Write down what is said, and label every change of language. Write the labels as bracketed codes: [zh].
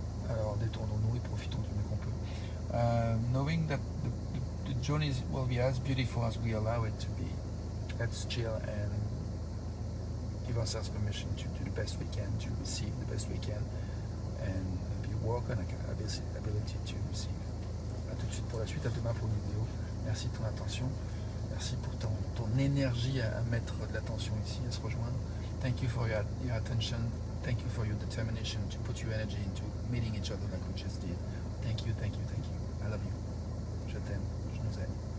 [fr] Alors détendons-nous et profitons du mieux qu'on peut. [en] Knowing that the journey will be as beautiful as we allow it to be, let's chill and give ourselves permission to do the best we can, to receive the best we can, and be work on our ability to receive. [fr] A tout de suite pour la suite, à demain pour une vidéo. Merci de ton attention. Merci pour ton énergie à mettre de l'attention ici, à se rejoindre. [en] Thank you for your attention. Thank you for your determination to put your energy into meeting each other like we just did. Thank you, thank you, thank you. I love you. [fr] Je t'aime. Je nous aime.